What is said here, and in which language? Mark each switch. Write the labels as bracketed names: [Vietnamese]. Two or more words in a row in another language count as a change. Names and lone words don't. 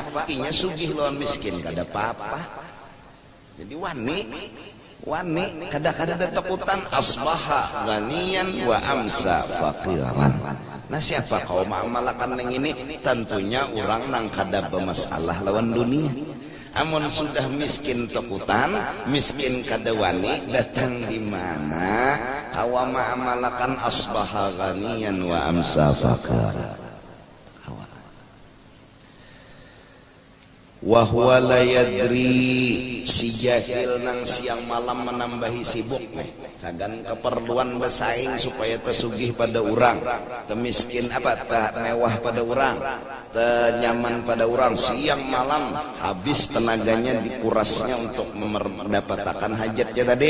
[Banjar] Inya sugih lawan miskin, kada apa-apa. Jadi wani kada takutan [Arabic] أصبح غنيا وأمسى فقيرا. [Banjar] Nah siapa kau malakan yang ini? Tentunya orang nang kada bermasalah lawan dunia. Amun sudah miskin takutan, miskin kada wani, datang di mana? Kawa ma'amalakan [Arabic] أصبح غنيا وأمسى فقيرا. وهو لا يدري, [Banjar] si jahil nang siang malam menambahi sibuk nih. Sagan keperluan bersaing supaya tersugih pada orang, temiskin apa tak mewah pada orang, tenyaman pada orang, siang malam habis tenaganya dikurasnya untuk mendapatkan hajatnya tadi.